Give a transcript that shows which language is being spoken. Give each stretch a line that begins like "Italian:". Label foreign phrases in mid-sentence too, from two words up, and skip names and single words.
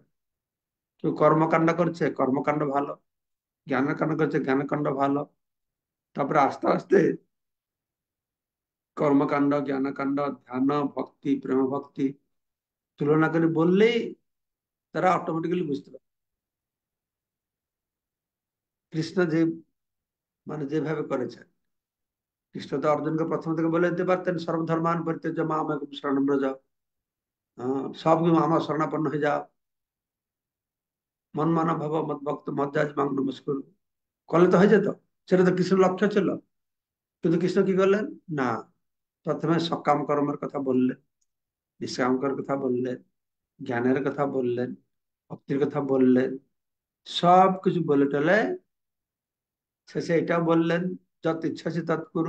Bangla: কেউ কর্মকাণ্ড করছে কর্মকাণ্ড ভালো, জ্ঞানের কাণ্ড করছে জ্ঞানের কাণ্ড ভালো, তারপরে আস্তে আস্তে কর্মকাণ্ড জ্ঞানকাণ্ড ধ্যান ভক্তি প্রেম ভক্তি তুলনা করে বললেই তারা অটোমেটিক্যালি বুঝতে পারে কৃষ্ণ যে মানে যেভাবে করেছে। কৃষ্ণ তো অর্জুনকে প্রথম থেকে বলে দিতে পারতেন
Sanskrit: সর্বধর্মান পরিত্যাজ্য মামেকং শরণং ব্রজ,
Bangla: সব আমার শরণাপন্ন হয়ে যাও,
Sanskrit: মন মানা ভাব মত ভক্ত মজ্জাজ মাং নমস্কুর
Bangla: করলে তো হয়ে যেত। সেটা তো কৃষ্ণের লক্ষ্য ছিল, কিন্তু কৃষ্ণ কি করলেন না, প্রথমে সকাম কর্মের কথা বললেন, নিষ্কাম করার কথা বললেন, জ্ঞানের কথা বললেন, ভক্তির কথা বললেন, সব কিছু বলে টলে শেষে এটাও বললেন যত ইচ্ছা সে তৎ করুন।